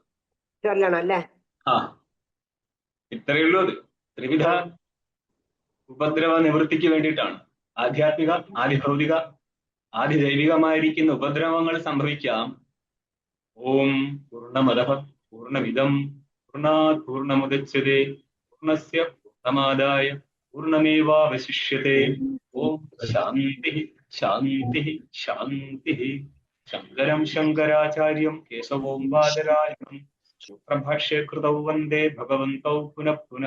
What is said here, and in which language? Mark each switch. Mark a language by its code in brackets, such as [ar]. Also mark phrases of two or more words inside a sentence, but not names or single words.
[ml] ചൊല്ലണം അല്ലേ? ഇത്രയേ ഉള്ളൂ. അത് ത്രിവിധ ഉപദ്രവ നിവൃത്തിക്ക് വേണ്ടിയിട്ടാണ്. ആധ്യാത്മിക, ആദിഭൗതിക, ആദിദൈവികമായിരിക്കുന്ന ഉപദ്രവങ്ങൾ സംഭവിക്കാം. [sa] ഓം പൂർണ്ണമദഃ പൂർണ്ണമിദം पूर्णात् पूर्णमुदच्यते पूर्णस्य पूर्णमादाय पूर्णमेवावशिष्यते ॐ शान्तिः शान्तिः शान्तिः। शङ्करं शङ्कराचार्यं केशवं बादरायणं सूत्रभाष्ये कृतौ वन्दे भगवन्तौ पुनः पुनः।